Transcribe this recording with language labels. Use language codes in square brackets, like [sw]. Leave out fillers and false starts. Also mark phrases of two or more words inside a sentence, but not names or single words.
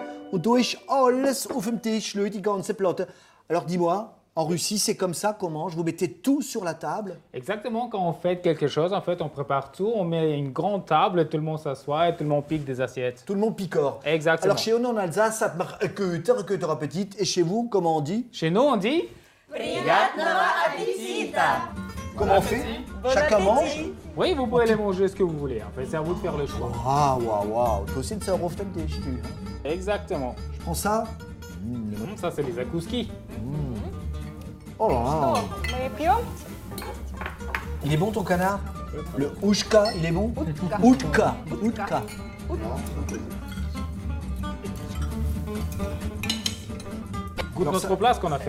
[de] Und da ist alles auf dem Tisch, die ganze Platte. [fr] Alors dis-moi, en Russie, c'est comme ça qu'on mange? Vous mettez tout sur la table? Exactement, quand on fait quelque chose, en fait, on prépare tout, on met une grande table, tout le monde s'assoit et tout le monde pique des assiettes. Tout le monde picore. Exactement. Alors chez nous en Alsace, ça marche Köter appétit. Et chez vous, comment on dit? Chez nous, on dit [ru] Приятного аппетита! [fr] Comment on fait? Chacun mange? Oui, vous pouvez les manger ce que vous voulez. En fait, c'est à vous de faire le choix. Waouh, waouh, waouh. Toi aussi, c'est un [de] auf dem Tisch, [fr] tu. Exactement. Je prends ça. Ça, c'est les akouski. Oh là là. Il est bon ton canard? Le ouchka, il est bon? Outka. Outka. Goûte notre plat, ce qu'on a fait.